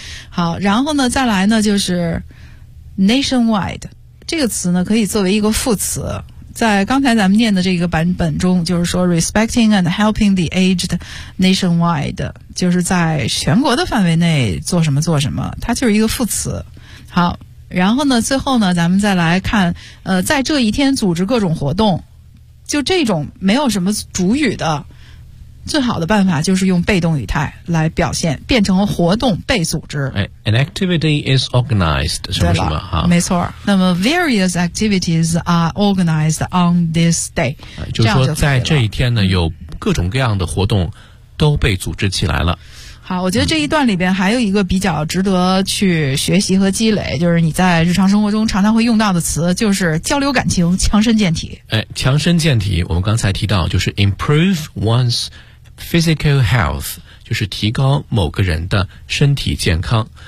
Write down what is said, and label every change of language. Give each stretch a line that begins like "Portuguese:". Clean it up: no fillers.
Chinese: 好，然后呢再来呢就是 nationwide， 这个词呢可以作为一个副词，在刚才咱们念的这个版本中就是说
English: respecting and helping the aged nationwide，
Chinese: 就是在全国的范围内做什么做什么，它就是一个副词。好，然后呢最后呢咱们再来看在这一天组织各种活动，就这种没有什么主语的最好的办法就是用被动语态来表现，变成活动被组织。
English: An activity is organized,
Chinese: 什么什么哈。没错。
English: 那么 various activities are organized on this day。
Chinese: 就是说在这一天呢有各种各样的活动都被组织起来了。好，我觉得这一段里边还有一个比较值得去学习和积累，就是你在日常生活中常常会用到的词，就是交流感情，强身健体。哎，强身健体，我们刚才提到就是
English: improve one's physical health，
Chinese: 就是提高某个人的身体健康。